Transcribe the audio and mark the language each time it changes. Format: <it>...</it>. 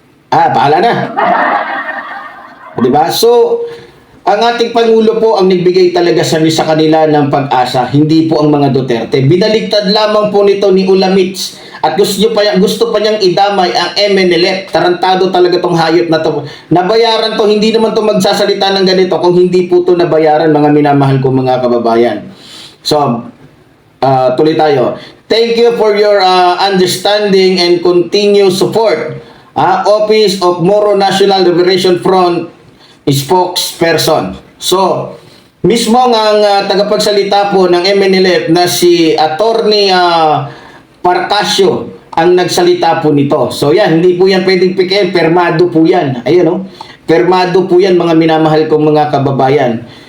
<tl>Bahala na. Diba? So, ang ating Pangulo po ang nagbigay talaga sa kanila ng pag-asa, hindi po ang mga Duterte. Binaligtad lamang po nito ni Ulamit at gusto pa niyang idamay ang MNLF. Tarantado talaga tong hayop na to. Nabayaran to, hindi naman to magsasalita ng ganito kung hindi po to nabayaran, mga minamahal ko mga kababayan. So, tuloy tayo.</tl> <en>Thank you for your understanding and continued support. Office of Moro National Liberation Front spokesperson.</en> <tl>So, mismo ang tagapagsalita po ng MNLF na si Attorney Parcasio ang nagsalita po nito. So yan, hindi po yan pwedeng pikin, permado po yan. Ayun permado po yan mga minamahal kong mga kababayan.</tl>